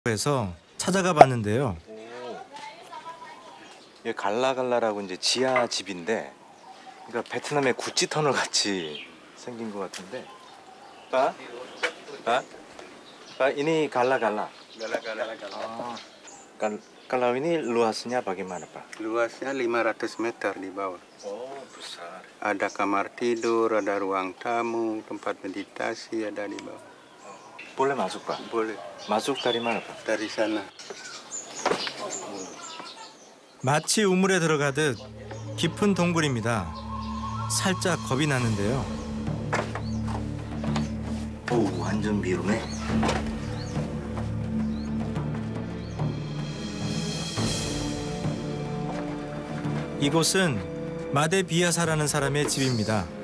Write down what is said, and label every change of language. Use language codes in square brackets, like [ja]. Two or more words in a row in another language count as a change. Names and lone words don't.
[ko] 해서 찾아가 봤는데요. 이게 갈라갈라라고 이제 지하 집인데, 그러니까 베트남의 구찌 터널 같이 생긴 것 같은데. 빠? [id] ini 갈라갈라. Kalau ini luasnya bagaimana, Pak? Luasnya 500 meter di bawah. Oh, besar. Ada kamar tidur, ada ruang tamu, tempat meditasi ada di bawah. Boleh masuk, Pak? Boleh. Masuk dari mana, Pak? Dari sana. [ko] 마치 우물에 들어가듯 깊은 동굴입니다. 살짝 겁이 나는데요. 오, 완전 비루네. 이곳은 마데 비아사라는 사람의 집입니다.